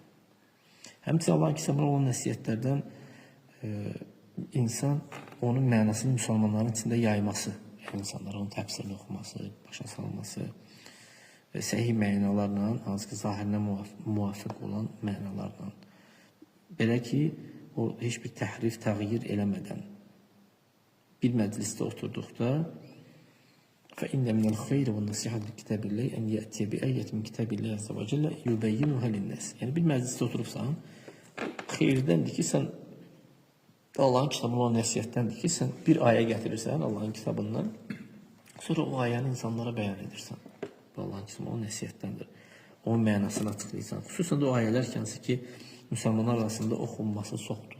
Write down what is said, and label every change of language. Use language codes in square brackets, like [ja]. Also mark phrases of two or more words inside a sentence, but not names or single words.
[az] Həmçinin Allah'ın kitabına olan nəsihətlərdən insan onun mənasını müsəlmanların içində yayması, yəni insanlara onun təfsirini oxuması, başa salması, səhih mənalarla, hansı ki, zahirinə müvafiq olan mənalarla. Belə ki, o heç bir təhrif, təğyir eləmədən bir məclisdə oturduqda [ar] فَإِنَّ مِنَ الْخَيْرِ وَالنَّصِيحَةِ بِكِتَابِ اللّٰهِ اَنْ يَأْتِيَ بِأَيَّةٍ مِنْ كِتَابِ اللّٰهِ عَزَّ وَجَلَّ يُبَيِّنُهَا لِلنَّاسِ. [az] Yəni bir məclisdə oturubsan, xeyirdəndir ki, sən Allah'ın kitabına olan nəsihətdəndir ki, sən bir ayə gətirirsən Allah'ın kitabından, sonra o ayəni insanlara bəyan edirsən. Allah'ın kitabına olan nəsihətdəndir. Onun mənasını açıqlayırsan. Xüsusən də o ayələr ki, müsəlmanlar arasında oxunması çoxdur.